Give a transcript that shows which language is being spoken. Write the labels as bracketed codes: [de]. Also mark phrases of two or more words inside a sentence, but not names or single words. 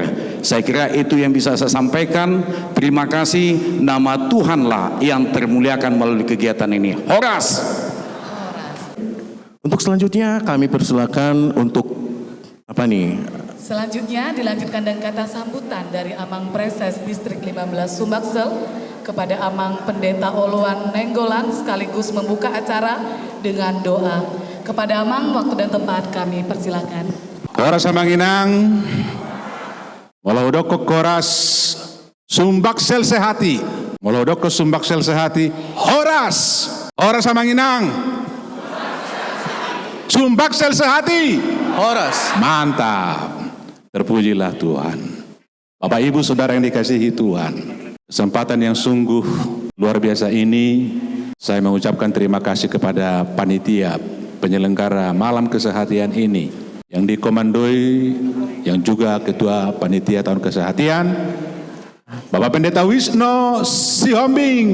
[id] Saya kira itu yang bisa saya sampaikan. Terima kasih. Nama Tuhanlah yang termuliakan melalui kegiatan ini. Horas. Untuk selanjutnya kami persilakan untuk apa nih? Selanjutnya dilanjutkan dengan kata sambutan dari Amang Preses Distrik 15 Sumbaksel kepada Amang Pendeta Oluan Nenggolan, sekaligus membuka acara dengan doa. Kepada Amang, waktu dan tempat kami persilakan. [bbc] Koras Samanginang, Molodoko Koras Sumbaksel Sehati, Molodoko Sumbaksel Sehati, Horas, Horas Samanginang, Sumbaksel sehati. [id] Horas. Mantap. Terpujilah Tuhan. Bapak Ibu Saudara yang dikasihi Tuhan, kesempatan yang sungguh luar biasa ini saya mengucapkan terima kasih kepada panitia penyelenggara malam kesehatian ini yang dikomandoi yang juga ketua panitia tahun kesehatian Bapak Pendeta Wisno Sihombing.